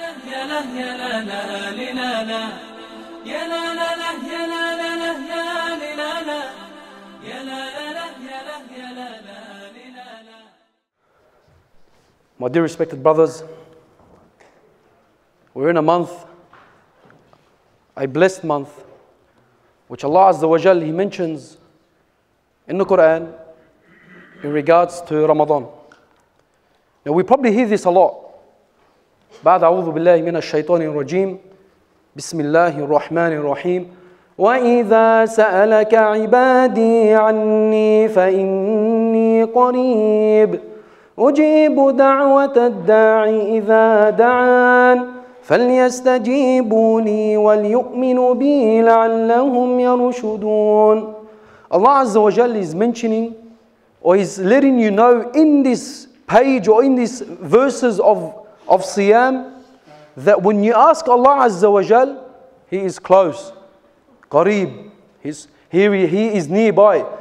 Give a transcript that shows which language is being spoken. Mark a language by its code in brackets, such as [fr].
[en] يا لا يا لا لا لا لا يا لا لا لا يا لا لا لا يا لا لا يا لا لا لا يا لا يا لا لا. My dear respected brothers, we're in a month, a blessed month, which Allah Azza wa Jal, He mentions in the Quran in regards to Ramadan. Now we probably hear this a lot. [ar] بعد أعوذ بالله من الشيطان الرجيم بسم الله الرحمن الرحيم وإذا سألك عبادي عني فإني قريب أجيب دعوة الداعي إذا دعان فليستجيبوا لي وليؤمنوا بي لعلهم يرشدون. [en] Allah Azza wa Jal is mentioning or is letting you know in this page or in these verses of Siyam that when you ask Allah Azza wa Jal, He is close, Qareeb, He is nearby.